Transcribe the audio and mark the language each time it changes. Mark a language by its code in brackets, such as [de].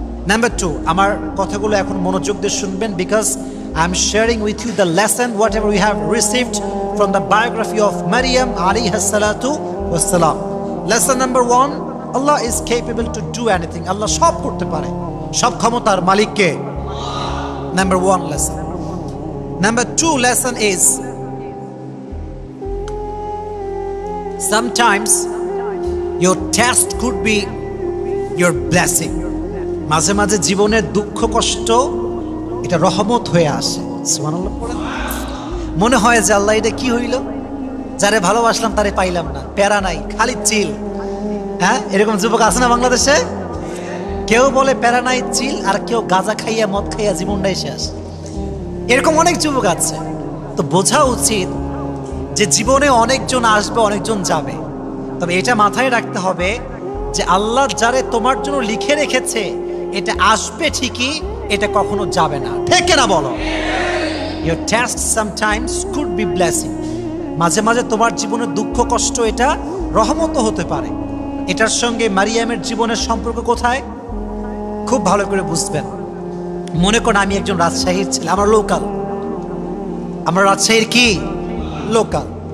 [bn] Number 2, আমার কথাগুলো এখন মনোযোগ দিয়ে শুনবেন, because [en] I am sharing with you the lesson whatever we have received from the biography of Maryam alayha salatu wassalam. Lesson number 1, Allah is capable to do anything. [bn] Allah সব করতে পারে, সব ক্ষমতার মালিক কে? [en] Number 1 lesson. Number 2 lesson is, sometimes your test could be your blessing. [bn] মাঝে মাঝে জীবনের দুঃখ কষ্ট এটা রহমত হয়ে আসে। সুবহানাল্লাহ পড়েন। মনে হয় যে আল্লাহ এটা কি হইল, যারে ভালোবাসলাম তারে পাইলাম না, প্যারা নাই, খালি চিল। হ্যাঁ, এরকম যুবক আছে না বাংলাদেশে? কেউ বলে প্যারা নাই চিল, আর কেউ গাঁজা খাইয়া মদ খাইয়া জীবনটাই শেষ। এরকম অনেক যুবক আছে। তো বোঝা উচিত যে জীবনে অনেকজন আসবে, অনেকজন যাবে, তবে এটা মাথায় রাখতে হবে যে আল্লাহ যারে তোমার জন্য লিখে রেখেছে এটা আসবে ঠিকই, এটা কখনো যাবে না। ঠিক কিনা বলো? [en] Your test sometimes could be blessing. [bn] মাঝে মাঝে তোমার জীবনের দুঃখ কষ্ট এটা রহমতও হতে পারে। এটার সঙ্গে মারিয়ামের জীবনের সম্পর্ক কোথায়? খুব ভালো করে বুঝবেন। মনে করুন আমি একজন রাজশাহীর ছেলে, আমরা রাজশাহীর কি লোকাল।